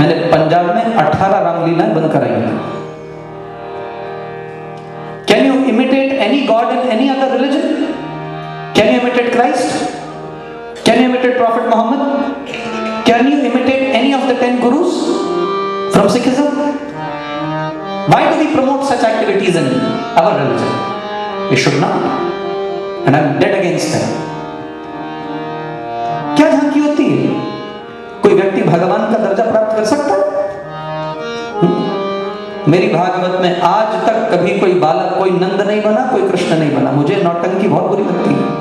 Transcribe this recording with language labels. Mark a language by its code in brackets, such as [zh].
[hi] मैंने पंजाब में 18 रामलीलाएं बंद कराई हैं। [en] Can you imitate any god in any other religion? Can you imitate Christ? Can you imitate prophet Muhammad? Can you imitate any of the 10 gurus from Sikhism? Why do we promote such activities in our religion? We should not, and I'm dead against them. [hi] क्या झांकी होती है? कोई व्यक्ति भगवान का दर्जा प्राप्त कर सकता है? मेरी भागवत में आज तक कभी कोई बालक, कोई नंद नहीं बना, कोई कृष्ण नहीं बना। मुझे नौटंकी बहुत बुरी लगती है।